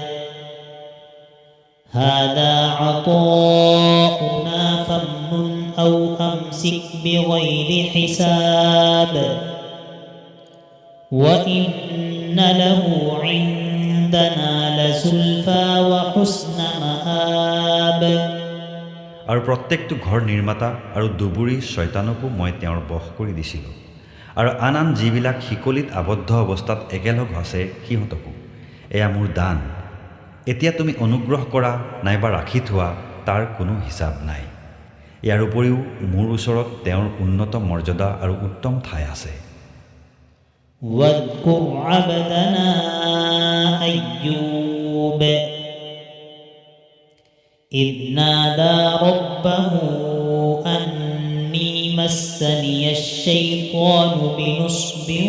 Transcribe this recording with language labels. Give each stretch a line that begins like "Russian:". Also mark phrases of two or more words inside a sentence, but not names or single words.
Arabic: هذا عطاؤنا فامنن أو أمسك بغير حساب وإن له عندنا لزلفى وحسن مآب
Assamese: আৰু প্ৰত্যেকটো ঘৰ নিৰ্মাতা আৰু দুবুৰী শয়তানকো মই তেওঁৰ বশ কৰি দিছিলোঁ আৰু আন আন যিবিলাক শিকলিত আবদ্ধ অৱস্থাত একেলগ আছে সিহঁতকো। এয়া মোৰ দান। এতিয়া তুমি অনুগ্ৰহ কৰা নাইবা ৰাখি থোৱা তাৰ কোনো হিচাপ নাই। ইয়াৰ উপৰিও মোৰ ওচৰত তেওঁৰ উন্নত মৰ্যাদা আৰু উত্তম ঠাই আছে।
Arabic: واذكر عبدنا أيوب إذ نادى ربه أني مسني الشيطان بنصب